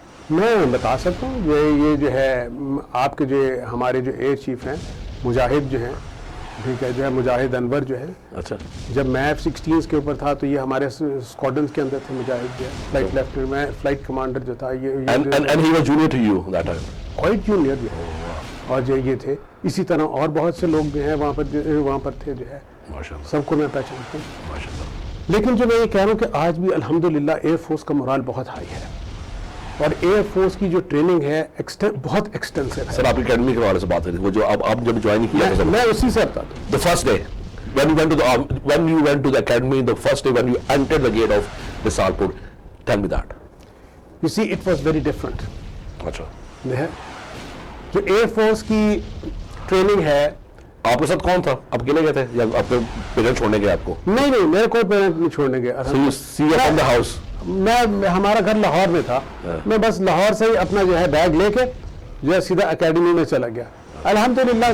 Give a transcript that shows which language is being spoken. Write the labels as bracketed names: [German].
[Urdu] میں بتا سکتا ہوں یہ جو ہے آپ کے جو ہمارے جو ایئر چیف ہیں مجاہد جو ہیں، ٹھیک ہے، جو ہے مجاہد انور جو ہے. اچھا. جب میں F-16 کے اوپر تھا تو یہ ہمارے اسکواڈرنس کے اندر تھے مجاہد جو ہے، فلائٹ لیفٹیننٹ، میں فلائٹ کمانڈر جو تھا [English] And he was junior to you that time. [Urdu] Quite junior جو ہے اور جو یہ تھے. اسی طرح اور بہت سے لوگ جو ہیں وہاں پر تھے جو ہے، سب کو میں پہچانتا ہوں. لیکن جو میں یہ کہہ رہا ہوں کہ آج بھی الحمدللہ ایئر فورس کا مورال بہت ہائی ہے اور ایئر فورس کی جو ٹریننگ ہے بہت ایکسٹینسو ہے. سر آپ کی اکیڈمی کے حوالے سے بات کریں، وہ جو آپ جب جوائن کیا میں اسی سے بتا دوں. [English] the first day when you went to the academy, the first day when you entered the gate of Risalpur, tell me that. You see, it was very different. [Urdu] اچھا. جو ایئر فورس کی training ہے. آپ کے ساتھ کون تھا؟ آپ اکیلے گئے تھے یا آپ کے پیرنٹ چھوڑنے گئے آپ کو؟ نہیں میرے کوئی پیرنٹ نہیں چھوڑنے گئے. [English] from the house. [Urdu] ہمارا گھر لاہور میں تھا. میں بس لاہور سے ہی اپنا جو ہے بیگ لے کے جو ہے سیدھا اکیڈمی میں چلا گیا الحمدللہ.